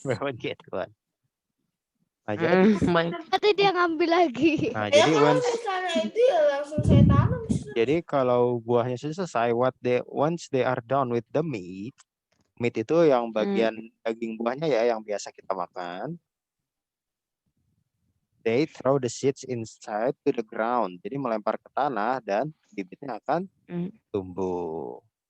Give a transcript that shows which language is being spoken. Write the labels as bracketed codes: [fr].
[en] buy one get one. [id] Nah, jadi, Baik. Nanti dia ngambil lagi. nah, Ya jadi kalau sisanya itu ya langsung saya tanam, Mister. jadi kalau buahnya sudah selesai, [en] once they are done with the meat [id] itu yang bagian daging buahnya ya yang biasa kita makan. [en] They throw the seeds inside to the ground. [id] Jadi melempar ke tanah dan bibitnya akan tumbuh.